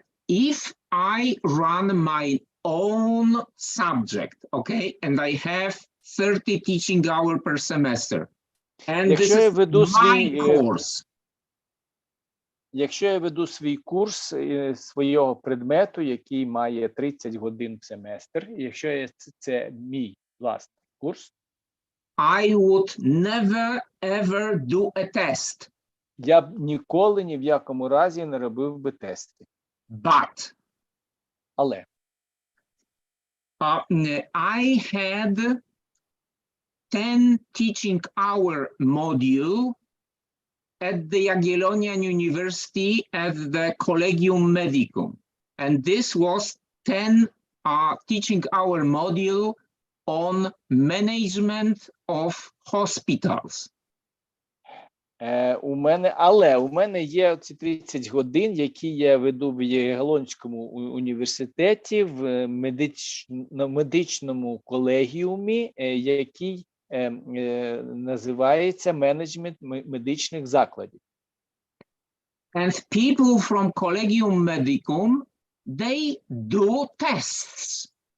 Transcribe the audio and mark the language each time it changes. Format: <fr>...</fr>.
<en>If I run my own subject, okay, and I have 30 teaching hours per semester, and this is my course.</en> <uk>Якщо я веду свій курс свого предмету, який має 30 годин в семестр, і якщо це мій власний курс,</uk> <en>I would never ever do a test.</en> <uk>Я б ніколи ні в якому разі не робив би тести. Але</uk> <en>I had 10 teaching hour module at the Jagiellonian University at the Collegium Medicum. And this was 10 teaching hour module on management of hospitals.</en> <uk>У мене є ці 30 годин, які я веду в Ягелонському університеті в медичному колегіумі, який називається менеджмент медичних закладів.</uk> <en>And people from Collegium Medicum, they do tests.</en>